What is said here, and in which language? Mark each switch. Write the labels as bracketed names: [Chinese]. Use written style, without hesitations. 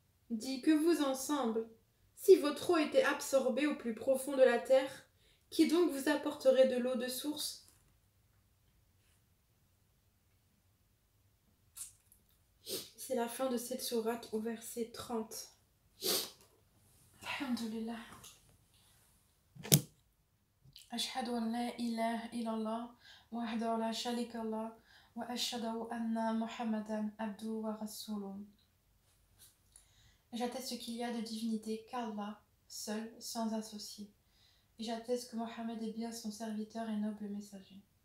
[French] Dis, que vous ensemble, si votre eau était absorbée au plus profond de la terre, qui donc vous apporterait de l'eau de source? C'est la fin de cette sourate au verset 30. Alhamdulillah. [Arabic] أشهد أن لا إله إلا الله وحده لا شريك له وأشهد أن محمدا عبده ورسوله. [French] J'atteste qu'il y a de divinité qu'Allah, seul, sans associé. Et j'atteste que Mohammed est bien son serviteur et noble messager.